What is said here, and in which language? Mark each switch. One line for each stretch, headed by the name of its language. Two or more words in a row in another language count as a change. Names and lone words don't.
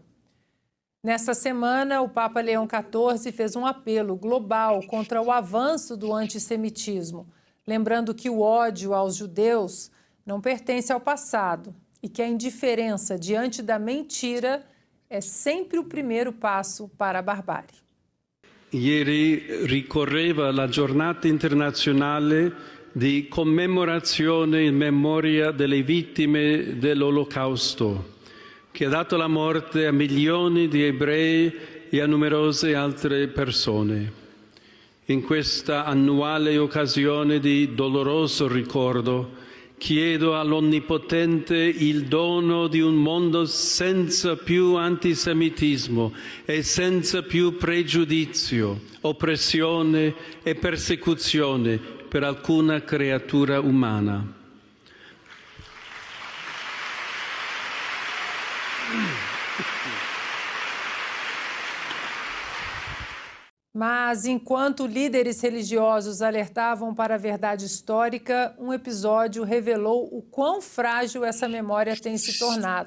Portuguese: Nessa semana, o Papa Leão XIV fez um apelo global contra o avanço do antissemitismo, lembrando que o ódio aos judeus não pertence ao passado e que a indiferença diante da mentira é sempre o primeiro passo para a barbárie.
Italian: Ieri ricorreva la giornata internazionale di commemorazione in memoria delle vittime dell'Olocausto, che ha dato la morte a milioni di ebrei e a numerose altre persone. In questa annuale occasione di doloroso ricordo, chiedo all'Onnipotente il dono di un mondo senza più antisemitismo e senza più pregiudizio, oppressione e persecuzione per alcuna creatura umana.
Portuguese: Mas, enquanto líderes religiosos alertavam para a verdade histórica, um episódio revelou o quão frágil essa memória tem se tornado.